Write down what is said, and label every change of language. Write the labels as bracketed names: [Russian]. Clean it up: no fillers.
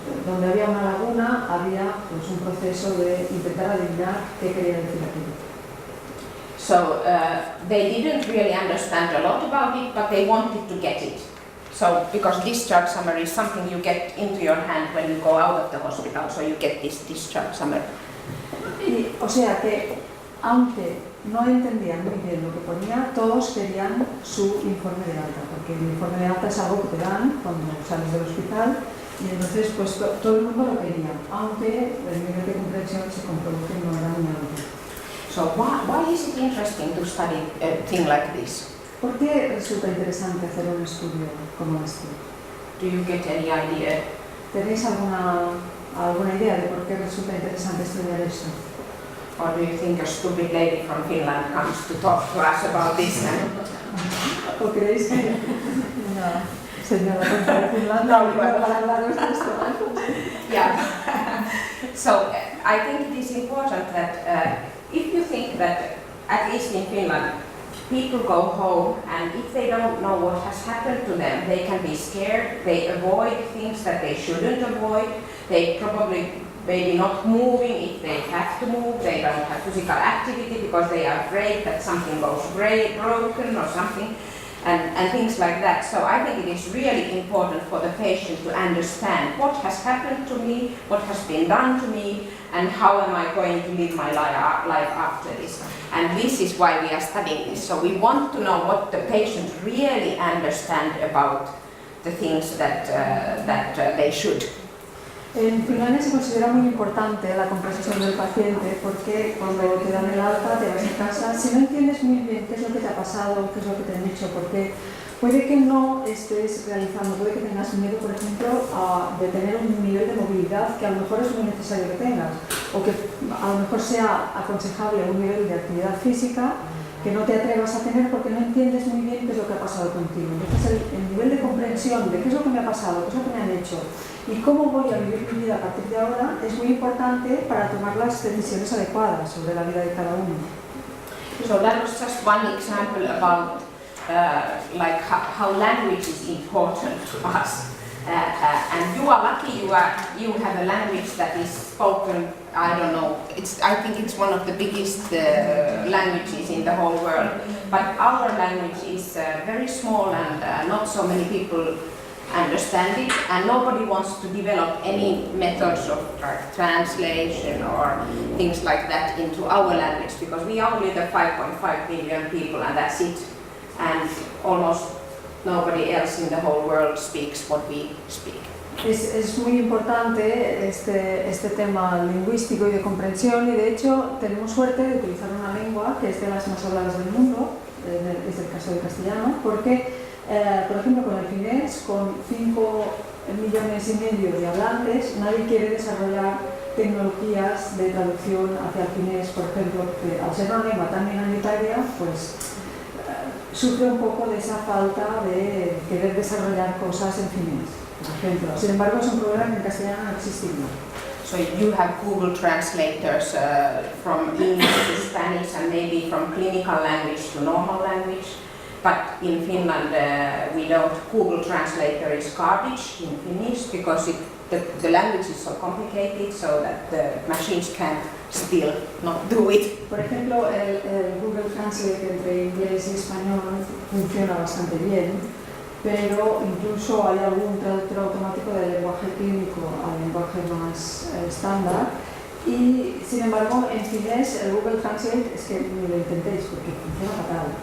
[Spanish] Donde había una laguna había pues, un proceso de intentar adivinar qué quería decir aquello. [English] So they didn't really understand a lot about it, but they wanted to get it. So, because discharge summary is something you get into your hand when you go out of the hospital, so you get this discharge summary. [Spanish] O sea que, aunque no entendían muy bien lo que ponía, todos querían su informe de alta, porque el informe de alta es algo que te dan cuando sales del hospital, y entonces pues todo el mundo lo quería, aunque el nivel de comprensión se comprobó que no era muy alto. [English] So why is it interesting to study a thing like this? [Spanish] ¿Por qué resulta interesante hacer un estudio como este? [English] Do you get any idea? [Spanish] ¿Tenéis alguna idea de por qué resulta interesante estudiar esto? [English] Or do you think a stupid lady from Finland comes to talk to us about this? [Spanish] ¿O creéis que una señora de Finlandia viene para hablaros de esto? [English] Yeah. So I think it is important that if you think that, at least in Finland, people go home and if they don't know what has happened to them, they can be scared, they avoid things that they shouldn't avoid, they probably maybe not moving if they have to move, they don't have physical activity because they are afraid that something goes broken or something. and things like that. So I think it is really important for the patient to understand what has happened to me, what has been done to me, and how am I going to live my life after this. And this is why we are studying this. So we want to know what the patient really understand about the things that they should. [Spanish] En Finlandia se considera muy importante la comprensión del paciente porque cuando te dan el alta, te vas a casa, si no entiendes muy bien qué es lo que te ha pasado, qué es lo que te han dicho, porque puede que no estés realizando, puede que tengas miedo, por ejemplo, de tener un nivel de movilidad que a lo mejor es muy necesario que tengas, o que a lo mejor sea aconsejable un nivel de actividad física que no te atrevas a tener porque no entiendes muy bien qué es lo que ha pasado contigo. Entonces el nivel de comprensión de qué es lo que me ha pasado, qué es lo que me han hecho y cómo voy a vivir mi vida a partir de ahora es muy importante para tomar las decisiones adecuadas sobre la vida de cada uno. [English] So that was just one example about like how language is important to us. And you are lucky you have a language that is spoken, I don't know, I think it's one of the biggest languages in the whole world. But our language is very small and not so many people understand it, and nobody wants to develop any methods of translation or things like that into our language, because we are only the 5.5 billion people and that's it. And almost nobody else in the whole world speaks what we speak. [Spanish] Es muy importante este tema lingüístico y de comprensión, y de hecho tenemos suerte de utilizar una lengua que es de las más habladas del mundo, es el caso del castellano, porque por ejemplo con el finés, con 5,5 millones de hablantes, nadie quiere desarrollar tecnologías de traducción hacia el finés, por ejemplo, que al ser una lengua tan minoritaria, pues sufre un poco de esa falta de querer desarrollar cosas en finés, por ejemplo. Sin embargo, es un problema que en castellano no existiría. [English] So you have Google translators from English to Spanish and maybe from clinical language to normal language, but in Finland we don't. Google translator is garbage in Finnish because the language is so complicated so that the machines can't still not do it. [Spanish] Por ejemplo, el Google Translate entre inglés y español funciona bastante bien, pero incluso hay algún traductor automático del lenguaje clínico al lenguaje más estándar, y sin embargo en finés el Google Translate es que ni lo intentéis porque funciona fatal.